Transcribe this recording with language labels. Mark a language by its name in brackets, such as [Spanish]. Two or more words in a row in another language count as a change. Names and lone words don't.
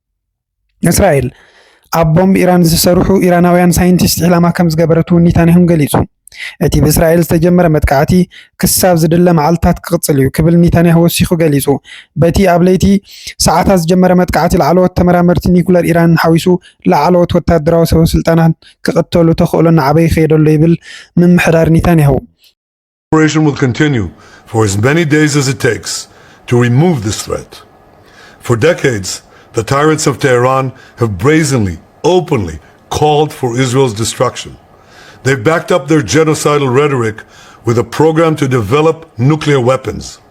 [Tigrinya] እስራኤል ኣብ ቦምብ ኢራን ዝሰርሑ ኢራናውያን ሳይንቲስት ዕላማ ከም ዝገበረቱ ኔታንያሁ ገሊጹ። እቲ ብእስራኤል ዝተጀመረ መጥቃዕቲ ክሳብ ዝድለ መዓልታት ክቕጽል እዩ ክብል ኔታንያሁ ወሲኹ ገሊጹ። በቲ ኣብ ለይቲ ሰዓታት ዝጀመረ መጥቃዕቲ ላዕለዎት ተመራመርቲ ኒኩለር ኢራን ሓዊሱ ላዕለዎት ወተሃደራዊ ሰበስልጣናት ክቕተሉ ተኽእሎ ንዓበይ ከየደሎ ይብል ምምሕዳር ኔታንያሁ። [English] Operation will continue for as many days as it takes to remove this threat. For decades, the tyrants of Tehran have brazenly, openly called for Israel's destruction. They've backed up their genocidal rhetoric with a program to develop nuclear weapons.